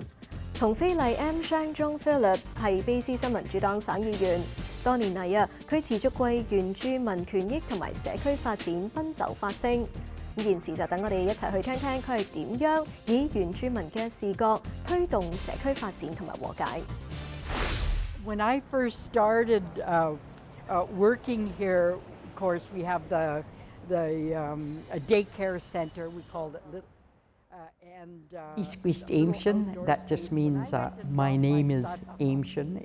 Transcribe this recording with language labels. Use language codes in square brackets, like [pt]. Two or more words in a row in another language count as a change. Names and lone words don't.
[yue] 同非禮 Joan Phillip 係卑詩新民主黨省議員，多年嚟啊，佢持續為原住民權益同埋社區發展奔走發聲。咁現時就等我哋一齊去聽聽佢係點樣以原住民嘅視角推動社區發展同埋和解。 [en] When I first started working here, of course, we have a daycare center. We called it East Aimshin. That just means my name is Aimshin.